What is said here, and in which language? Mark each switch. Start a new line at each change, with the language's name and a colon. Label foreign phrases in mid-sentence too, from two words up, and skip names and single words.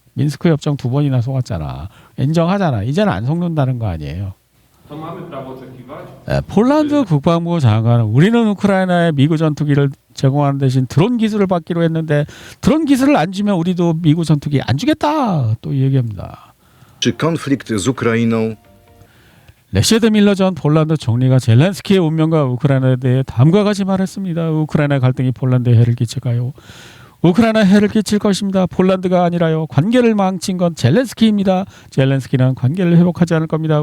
Korean: 민스크 협정 2번이나 속았잖아. 인정하잖아. 이제는 안 속는다는 거 아니에요. 폴란드 국방부 장관은 우리는 우크라이나에 미국 전투기를 제공하는 대신 드론 기술을 받기로 했는데 드론 기술을 안 주면 우리도 미국 전투기 안 주겠다 또 얘기합니다.
Polish: Czy konflikt z Ukrainą
Korean: 레시드 밀러 전 폴란드 총리가 젤렌스키의 운명과 우크라이나에 대해 다음과 같이 말했습니다. 우크라이나 갈등이 폴란드에 해를 끼칠까요? 우크라이나에 해를 끼칠 것입니다. 폴란드가 아니라요. 관계를 망친 건 젤렌스키입니다. 젤렌스키는 관계를 회복하지 않을 겁니다.